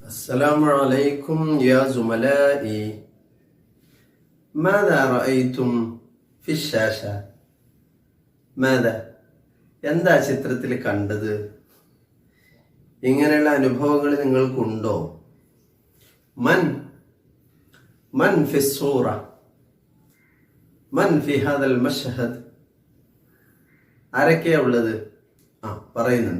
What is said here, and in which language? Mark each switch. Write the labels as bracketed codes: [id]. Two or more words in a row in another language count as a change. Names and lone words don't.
[ar] السلام عليكم يا زملائي. ماذا رأيتم في الشاشة؟ [ml] ماذا എന്താ ചിത്രത്തിൽ കണ്ടത്? ഇങ്ങനെയുള്ള അനുഭവങ്ങൾ നിങ്ങൾക്കുണ്ടോ? [ar] من من في صورة من في هذا المشهد. [ml] ആരൊക്കെയാ ഉള്ളത്? പറയുന്നുണ്ട്.